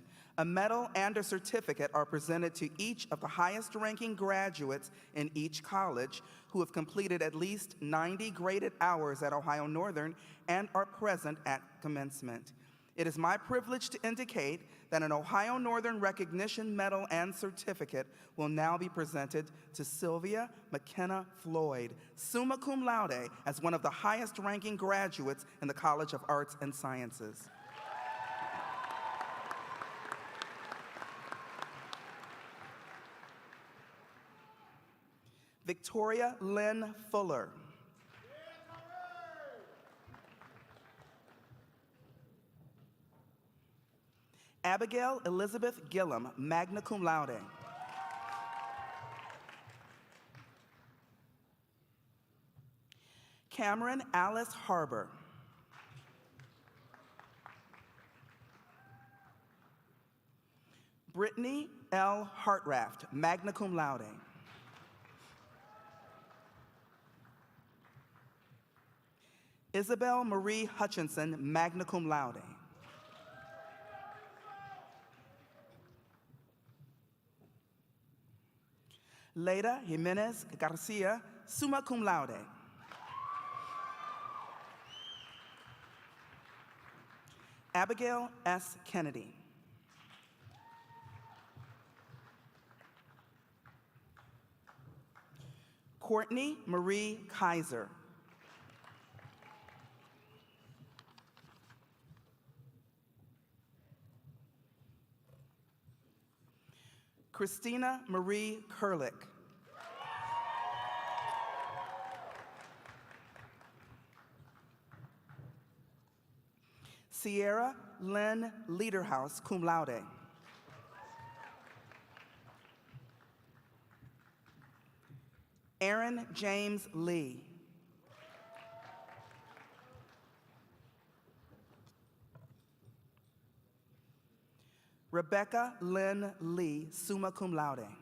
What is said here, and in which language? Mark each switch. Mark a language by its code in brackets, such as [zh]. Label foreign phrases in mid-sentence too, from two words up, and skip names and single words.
[en] A medal and a certificate are presented to each of the highest-ranking graduates in each college who have completed at least 90 graded hours at Ohio Northern and are present at commencement. It is my privilege to indicate that an Ohio Northern Recognition Medal and Certificate will now be presented to Sylvia McKenna Floyd, [la] summa cum laude, [en] as one of the highest-ranking graduates in the College of Arts and Sciences. Victoria Lynn Fuller. Abigail Elizabeth Gillum, [la] magna cum laude. [en] Cameron Alice Harbor. Brittany L. Hartraft, [la] magna cum laude. [en] Isabel Marie Hutchinson, [la] magna cum laude. [en] Leda Jimenez Garcia, [la] summa cum laude. [en] Abigail S. Kennedy. Courtney Marie Kaiser. Christina Marie Kurlick. Sierra Lynn Lederhaus, [la] cum laude. [en] Aaron James Lee. Rebecca Lynn Lee, [la] summa cum laude.